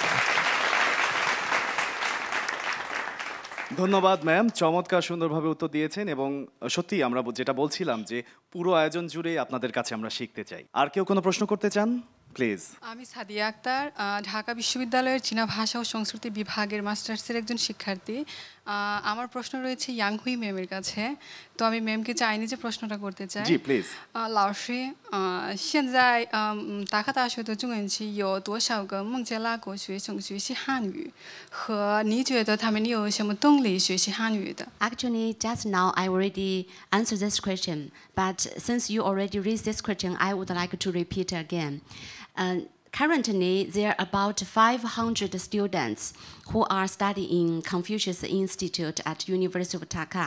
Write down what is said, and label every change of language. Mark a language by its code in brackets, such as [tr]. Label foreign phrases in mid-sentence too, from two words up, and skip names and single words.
[bn] ধন্যবাদ ম্যাম, চমৎকার সুন্দরভাবে উত্তর দিয়েছেন এবং সত্যি আমরা যেটা বলছিলাম যে পুরো আয়োজন জুড়ে আপনাদের কাছে আমরা শিখতে চাই। আর কেউ কোনো প্রশ্ন করতে চান প্লিজ? আমি সাদিয়া আক্তার, ঢাকা বিশ্ববিদ্যালয়ের চীনা ভাষা ও সংস্কৃতি বিভাগের মাস্টার্সের একজন শিক্ষার্থী। আমার প্রশ্ন রয়েছে ইয়াংহুই ম্যামের কাছে তো আমি ম্যামকে চাইনিজে প্রশ্নটা করতে চাই জি প্লিজ [zh] 老师现在达科大学的中文系有多少个孟加拉国学生学习汉语和你觉得他们有什么动力学习汉语的 [en] Actually, just now I already answered this question, but since you already raised this question, I would like to repeat again. Currently, there are about 500 students who are studying Confucius Institute at University of Dhaka.